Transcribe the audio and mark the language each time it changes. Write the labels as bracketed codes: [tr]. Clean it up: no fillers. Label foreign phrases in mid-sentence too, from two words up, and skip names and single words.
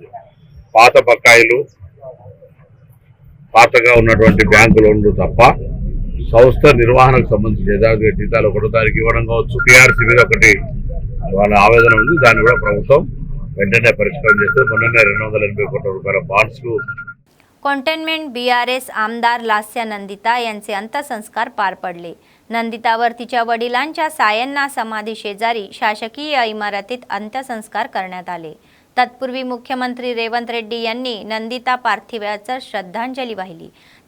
[te] పాత బకాయిలు, పాతగా ఉన్నటువంటి బ్యాంకు లోన్లు తప్ప సంస్థ నిర్వహణకు సంబంధించి యథావిధిగా జీతాలు 1వ తారీఖు ఇవ్వడం కావచ్చు. PRC మీద ఒకటి వాళ్ళ ఆవేదన ఉంది, దాన్ని కూడా ప్రభుత్వం వెంటనే పరిష్కారం చేస్తే మొన్ననే 280 కోట్ల రూపాయల బాండ్స్ కు. [mr] कंटेनमेंट BRS आमदार लास्या नंदिता यांचे अंत्यसंस्कार पार पडले. नंदितावर तिच्या वडिलांच्या सायन्ना समाधी शेजारी शासकीय इमारतीत अंत्यसंस्कार करण्यात आले. तत्पूर्वी मुख्यमंत्री रेवंत रेड्डी यांनी नंदिता पार्थिवावर श्रद्धांजली वाहिली.